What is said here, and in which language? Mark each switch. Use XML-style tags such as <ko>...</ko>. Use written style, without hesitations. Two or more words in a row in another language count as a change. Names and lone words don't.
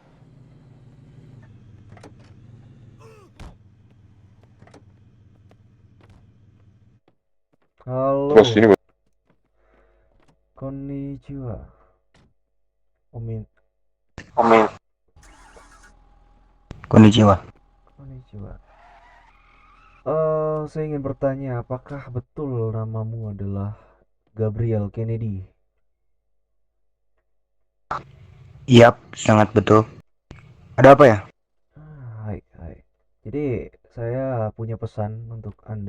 <id>Halo.</id> <ja>Konnichiwa. Omin. Konnichiwa. Konnichiwa.</ja> <id>Saya ingin bertanya, apakah betul namamu adalah Gabriel Kennedy? Iya, sangat betul. Ada apa ya?</id> <ja>はい、はい.</ja> <id>Jadi, saya punya pesan untuk Anda.</id>